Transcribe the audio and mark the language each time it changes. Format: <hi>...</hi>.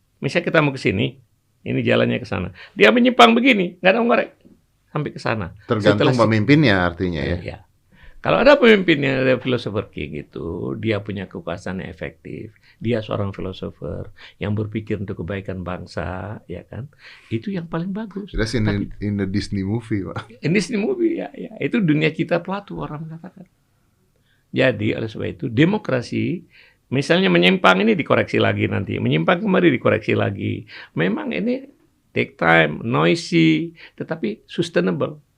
<id>Misalnya kita mau ke sini, ini jalannya ke sana. Dia menyimpang begini, nggak ada yang korek sampai ke sana. Tergantung pemimpinnya artinya ya. Ya. Kalau ada pemimpin yang ada philosopher king itu, dia punya kekuasaan yang efektif, dia seorang philosopher yang berpikir untuk kebaikan bangsa, ya kan? Itu yang paling bagus.</id> <en>That's in the Disney movie, Pak. In Disney movie, ya.</en> <id>Itu dunia kita Plato orang mengatakan. Jadi oleh sebab itu demokrasi, misalnya menyimpang ini dikoreksi lagi nanti, menyimpang kembali dikoreksi lagi. Memang ini</id> <en>take time, noisy,</en> <id>tetapi sustainable.</id>